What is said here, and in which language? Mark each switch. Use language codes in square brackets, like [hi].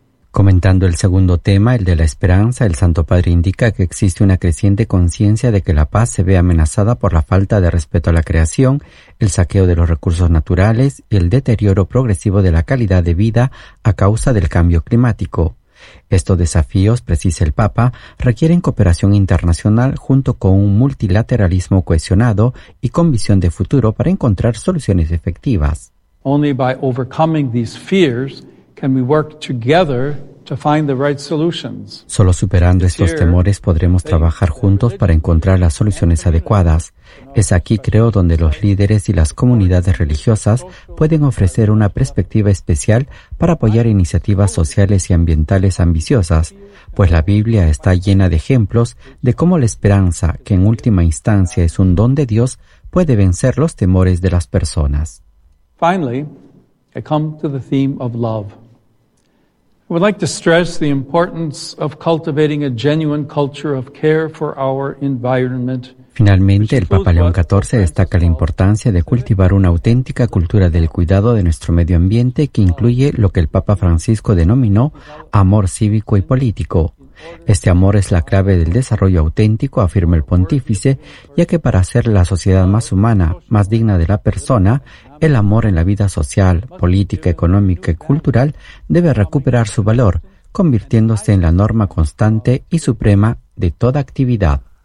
[es] Comentando el segundo tema, el de la esperanza, el Santo Padre indica que existe una creciente conciencia de que la paz se ve amenazada por la falta de respeto a la creación, el saqueo de los recursos naturales y el deterioro progresivo de la calidad de vida a causa del cambio climático. Estos desafíos, precisa el Papa, requieren cooperación internacional junto con un multilateralismo cohesionado y con visión de futuro para encontrar soluciones efectivas. [en] Only by overcoming these fears can we work together to find the right solutions. [es] Solo superando estos temores podremos trabajar juntos para encontrar las soluciones adecuadas. Es aquí, creo, donde los líderes y las comunidades religiosas pueden ofrecer una perspectiva especial para apoyar iniciativas sociales y ambientales ambiciosas, pues la Biblia está llena de ejemplos de cómo la esperanza, que en última instancia es un don de Dios, puede vencer los temores de las personas. [en] Finally, I come to the theme of love. I would like to stress the importance of cultivating a genuine culture of care for our environment. [es] Finalmente, el Papa León XIV destaca la importancia de cultivar una auténtica cultura del cuidado de nuestro medio ambiente que incluye lo que el Papa Francisco denominó amor cívico y político. Este amor es la clave del desarrollo auténtico, afirma el pontífice, ya que para hacer la sociedad más humana, más digna de la persona, el amor en la vida social, política, económica y cultural debe recuperar su valor, convirtiéndose en la norma constante y suprema de toda actividad.